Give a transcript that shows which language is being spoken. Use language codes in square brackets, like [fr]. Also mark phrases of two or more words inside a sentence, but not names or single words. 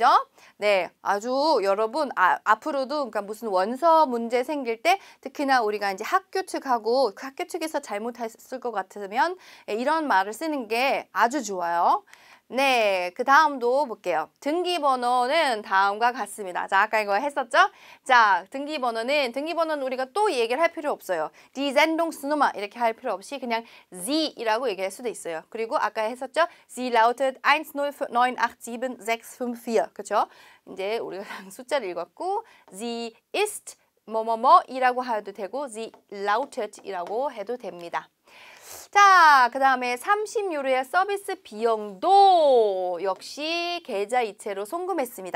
[ko] 네, 아주 여러분 앞으로도 그러니까 무슨 원서 문제 생길 때 특히나 우리가 이제 학교 측하고 그 학교 측에서 잘못했을 것 같으면 이런 말을 쓰는 게 아주 좋아요. 네, 그 다음도 볼게요. 등기번호는 다음과 같습니다. 자, 아까 이거 했었죠? 자, 등기번호는 우리가 또 얘기를 할 필요 없어요. [de] Die Sendungsnummer [ko] 이렇게 할 필요 없이 그냥 Sie이라고 얘기할 수도 있어요. 그리고 아까 했었죠? [de] Sie lautet 109875654. [ko] 그렇죠? 이제 우리가 숫자를 읽었고 [de] Sie ist [ko] 뭐뭐뭐이라고 해도 되고 [de] Sie lautet [ko] 이라고 해도 됩니다. 자, 그 다음에 30유로의 서비스 비용도 역시 계좌이체로 송금했습니다.